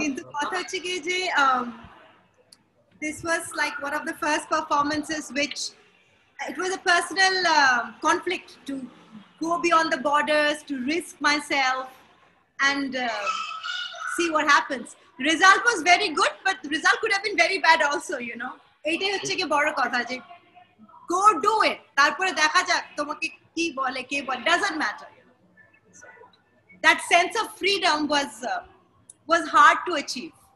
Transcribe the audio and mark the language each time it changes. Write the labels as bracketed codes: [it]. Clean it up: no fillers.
[bn] কিন্তু কথা হচ্ছে কি যে [en] this was like one of the first performances which it was a personal conflict to go beyond the borders, to risk myself and see what happens. Result was very good, but the result could have been very bad also, you know. [bn] এইটাই হচ্ছে কি বড় কথা যে [en] go do it. [bn] তারপরে দেখা যাক তোমাকে কি বলে কে বলে, [en] doesn't matter. You know? That sense of freedom was hard to achieve.